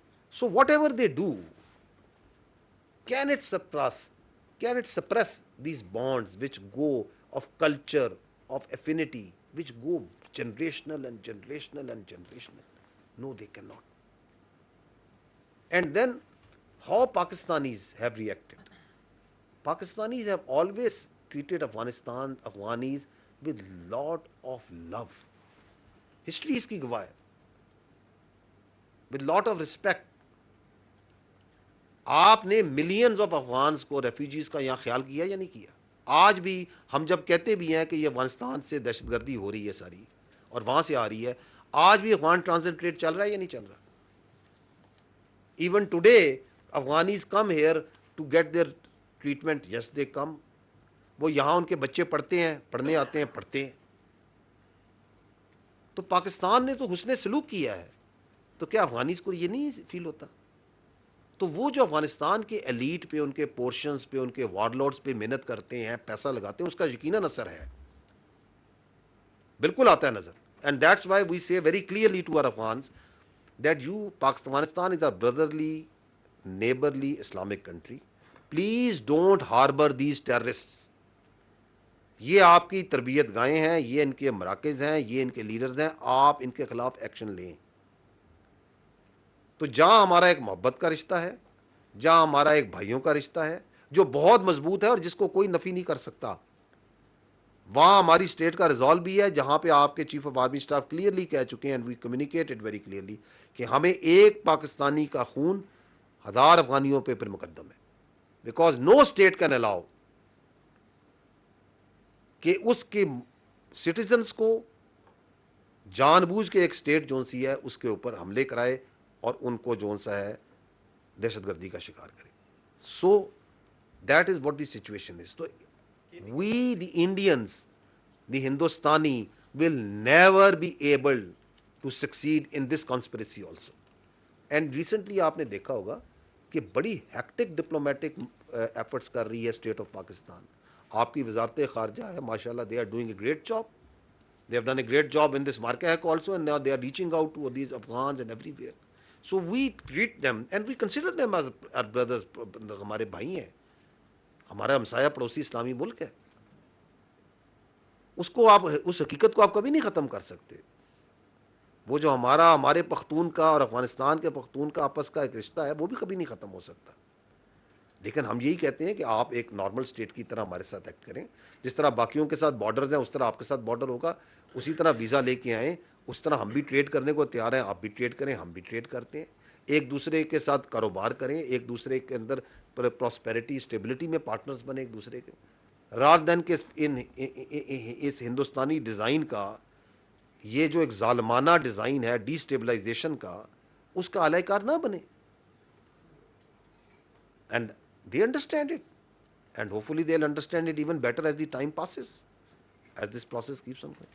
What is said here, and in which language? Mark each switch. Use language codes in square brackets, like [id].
[en] So whatever they do, can it suppress these bonds which go of culture, of affinity, which go generational and generational and generational? No, they cannot. And then how Pakistanis have reacted? Pakistanis have always treated Afghanis with lot of love. History is [ur] کی گواہ ہے. [en] With lot of respect. [ur] آپ نے millions of Afghans کو refugees کا یہاں خیال کیا یا نہیں کیا؟ آج بھی ہم جب کہتے بھی ہیں کہ یہ افغانستان سے دہشت گردی ہو رہی ہے ساری اور وہاں سے آ رہی ہے, آج بھی افغان ٹرانزٹ ٹریڈ چل رہا ہے یا نہیں چل رہا؟ [en] Even today Afghanis come here to get their treatment. Yes they come. [ur] وہ یہاں ان کے بچے پڑھتے ہیں, پڑھنے آتے ہیں, پڑھتے ہیں. تو پاکستان نے تو حسن سلوک کیا ہے, تو کیا افغانیز کو یہ نہیں فیل ہوتا؟ تو وہ جو افغانستان کے ایلیٹ پہ, ان کے پورشنز پہ, ان کے وارلورڈز پہ محنت کرتے ہیں, پیسہ لگاتے ہیں, اس کا یقیناً اثر ہے, بالکل آتا ہے نظر. [en] And that's why we say very clearly to our Afghans that Afghanistan is a brotherly, neighborly Islamic country. Please don't harbor these terrorists. [ur] یہ آپ کی تربیت گاہیں ہیں, یہ ان کے مراکز ہیں, یہ ان کے لیڈرز ہیں, آپ ان کے خلاف ایکشن لیں. تو جہاں ہمارا ایک محبت کا رشتہ ہے, جہاں ہمارا ایک بھائیوں کا رشتہ ہے جو بہت مضبوط ہے اور جس کو کوئی نفی نہیں کر سکتا, وہاں ہماری اسٹیٹ کا ریزالو بھی ہے, جہاں پہ آپ کے chief of army staff clearly کہہ چکے ہیں, [en] and we communicated very clearly, [ur] کہ ہمیں ایک پاکستانی کا خون 1000 افغانیوں پہ پھر مقدم ہے. [en] because no state can allow [ur] کہ اس کے سٹیزنس کو جان بوجھ کے ایک اسٹیٹ جون سی ہے اس کے اوپر حملے کرائے اور ان کو جون سا ہے دہشت گردی کا شکار کرے. [en] So that is what the situation is. تو we the Indians, the Hindustani will never be able to succeed in this conspiracy also. And recently [ur] آپ نے دیکھا ہوگا کہ بڑی ہیکٹک ڈپلومیٹک ایفرٹس کر رہی ہے اسٹیٹ آف پاکستان. آپ کی وزارت خارجہ ہے, ماشاء اللہ, [en] They are doing a great job. They have done a great job in this Markak also, and now they are reaching out to these Afghans and everywhere. So we treat them and we consider them as our brothers. [ur] ہمارے بھائی ہیں, ہمارا ہمسایہ پڑوسی اسلامی ملک ہے. اس کو آپ, اس حقیقت کو آپ کبھی نہیں ختم کر سکتے. وہ جو ہمارے پختون کا اور افغانستان کے پختون کا آپس کا ایک رشتہ ہے, وہ بھی کبھی نہیں ختم ہو سکتا. لیکن ہم یہی کہتے ہیں کہ آپ ایک نارمل اسٹیٹ کی طرح ہمارے ساتھ ایکٹ کریں. جس طرح باقیوں کے ساتھ بارڈرز ہیں اس طرح آپ کے ساتھ بارڈر ہوگا, اسی طرح ویزا لے کے آئیں, اس طرح ہم بھی ٹریڈ کرنے کو تیار ہیں. آپ بھی ٹریڈ کریں, ہم بھی ٹریڈ کرتے ہیں, ایک دوسرے کے ساتھ کاروبار کریں, ایک دوسرے کے اندر پراسپیرٹی اسٹیبلٹی میں پارٹنرز بنے ایک دوسرے کے, [en] rather than [ur] کہ اس ہندوستانی ڈیزائن کا یہ جو ایک ظالمانہ ڈیزائن ہے ڈی اسٹیبلائزیشن کا, اس کا اعلی کار نہ بنے. [en] And they understand it, and hopefully they'll understand it even better as the time passes, as this process keeps on going.